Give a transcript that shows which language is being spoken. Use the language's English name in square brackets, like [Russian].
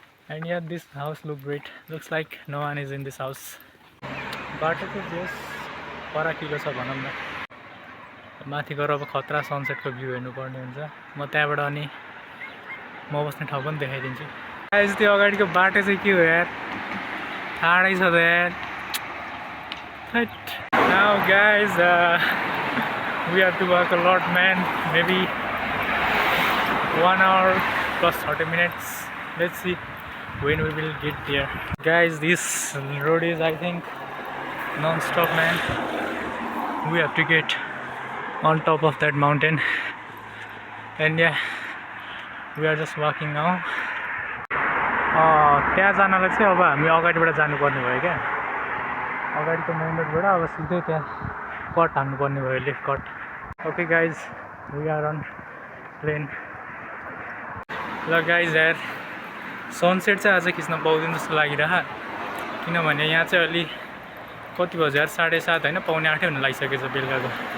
[English] And yeah, this house look great. Looks like no one is in this house. [Nepali] बाटो चाहिँ जस फराकिलो छ भनौँ न, माथि गएर अब खतरा सनसेटको भ्यू हेर्नुपर्ने हुन्छ। म त्यहाँबाट अनि म बस्ने ठाउँ पनि देखाइदिन्छु। गाइस त्यो अगाडिको बाटो चाहिँ के हो यार, ठाडै छ त यार। [English] Now guys we have to walk a lot man, maybe 1 hour plus 30 minutes. Let's see when we will get there. Guys this road is I think non-stop man. We have to get on top of that mountain and yeah we are just walking now. [Nepali] त्यहाँ जानलाई चाहिँ अब हामी अगाडिबाट जानुपर्ने भयो क्या, अगाडिको मेन रोडबाट अब सिधै त्यहाँ कट हान्नुपर्ने भयो, left cut. [English] Okay guys we are on plane. [Nepali] ल गाइज यार सनसेट चाहिँ आज खिच्न पाउँदैन जस्तो लागिरह, किनभने यहाँ चाहिँ अलि कति बज्यो यार, 7:30 होइन, 7:45 हुन लागिसकेछ बेलुकाको।